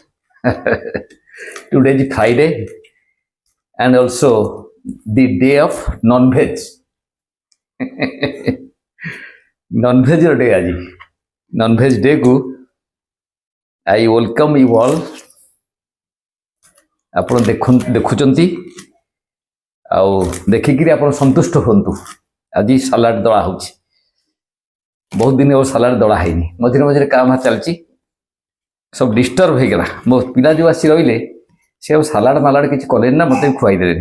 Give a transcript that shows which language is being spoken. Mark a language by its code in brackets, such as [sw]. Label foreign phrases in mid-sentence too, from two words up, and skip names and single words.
[en] today is Friday and also the day of non-veg non-veg day aji non-veg day ku I welcome you all [or] ଆପଣ ଦେଖୁଛନ୍ତି ଆଉ ଦେଖିକିରି ଆପଣ ସନ୍ତୁଷ୍ଟ ହୁଅନ୍ତୁ। ଆଜି ସାଲାଡ ଦଳା ହେଉଛି, ବହୁତ ଦିନ ଆଉ ସାଲାଡ ଦଳା ହେଇନି, ମଝିରେ ମଝିରେ କାମ ଚାଲିଛି, ସବୁ ଡିଷ୍ଟର୍ବ ହେଇଗଲା। ମୋ ପିଲା ଯେଉଁ ଆସି ରହିଲେ ସେ ଆଉ ସାଲାଡ ମାଲାଡ କିଛି କଲେନି ନା ମୋତେ ଖୁଆଇଦେଲେନି।